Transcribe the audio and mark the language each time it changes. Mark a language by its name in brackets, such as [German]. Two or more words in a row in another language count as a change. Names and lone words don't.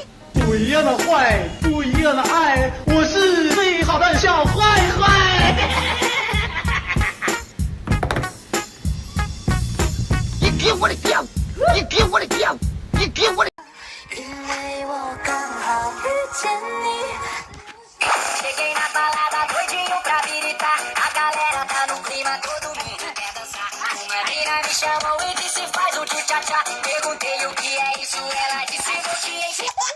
[Chinese] 不一样的坏，不一样的爱，我是最好的小坏坏。你给我的屌，你给我的屌，你给我的。因为我刚好遇见你。 [Portuguese] Cheguei na balada, doidinho pra habilitar. A galera tá no clima, todo mundo quer dançar. Uma mina me chamou e disse faz o tchu-tcha-tcha. Perguntei o que é isso, ela disse vou te ensinar.